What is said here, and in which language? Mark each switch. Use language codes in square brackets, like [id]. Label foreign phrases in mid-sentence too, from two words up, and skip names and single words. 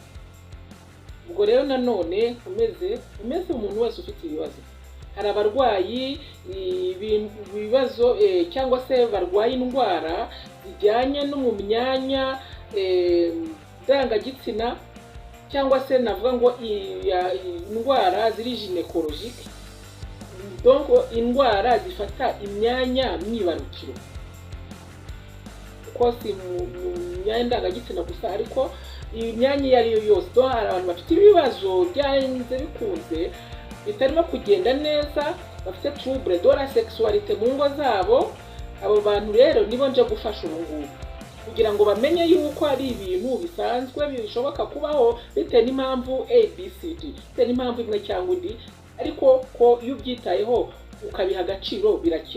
[rw] Ubwo rero nanone umeze umuntu wese ufite ibibazo, hari abarwayi ibibazo cyangwa se barwaye indwara zijyanye no mu myanya ndangagitsina cyangwa se navuga ngo indwara ziri gynecologique, donc indwara zifata imyanya myibarukiro, kuko si mu myanya ndangagitsina gusa ariko imyanya iyo ari yo yose. Donc hari abantu bafite ibibazo byanze bikunze bitarimo kugenda neza, bafite [fr] trouble de la sexualité [rw] mu ngo zabo. Abo bantu rero nibo nje gufasha ubu kugira ngo bamenye yuko ari ibintu bisanzwe bishoboka kubaho bitewe n'impamvu ABCD, bitewe n'impamvu imwe cyangwa indi, ariko ko iyo ubyitayeho ukabiha agaciro birakira.